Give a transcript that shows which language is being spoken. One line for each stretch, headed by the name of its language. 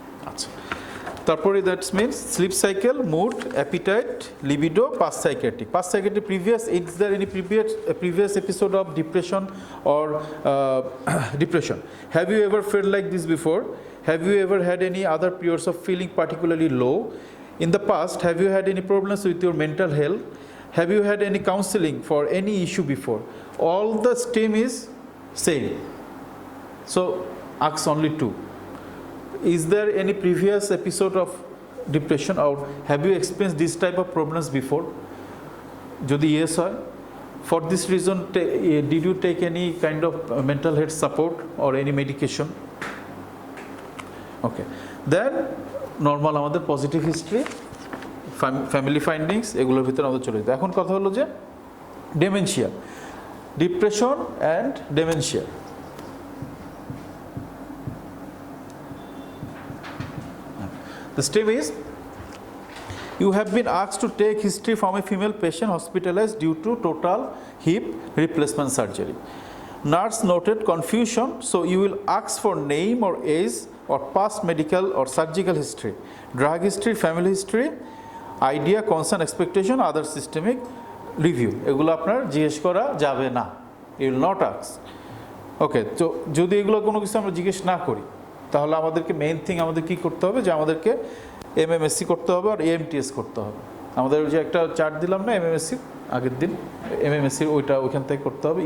Bangla: আচ্ছা, তারপরে
English: That's means sleep cycle, mood, appetite, libido, past psychiatric. Past psychiatric previous, is there any previous episode of depression or depression? Have you ever felt like this before? Have you ever had any other periods of feeling particularly low? In the past, have you had any problems with your mental health? Have you had any counseling for any issue before? All the stem is same. So, ask only two. Is there any previous episode of depression or have you experienced this type of problems before?
Bangla: Jodi yes hoy,
English: for this reason did you take any kind of mental health support or any medication? Okay, then
Bangla: normal আমাদের positive history, family findings, এগুলোর ভিতরে আমাদের চলে যেত। এখন কথা হলো যে dementia, depression and dementia.
English: The step is, you have been asked to take history from a female patient hospitalized due to total hip replacement surgery. Nurse noted confusion, so you will ask for name or age or past medical or surgical history, drug history, family history, idea, concern, expectation, other systemic review.
Bangla: এগুলো আপনার জিজ্ঞেস করা যাবে না,
English: you will not ask.
Bangla: ওকে, তো যদি এগুলো কোনো কিছু আমরা জিজ্ঞেস না করি তাহলে আমাদেরকে মেইন থিং আমাদের কী করতে হবে, যে আমাদেরকে এমএমএসসি করতে হবে আর এএমটিএস করতে হবে। আমাদের যে একটা চার্ট দিলাম না এমএমএসসি আগের দিন, এমএমএসসির ওইখান থেকে করতে হবে।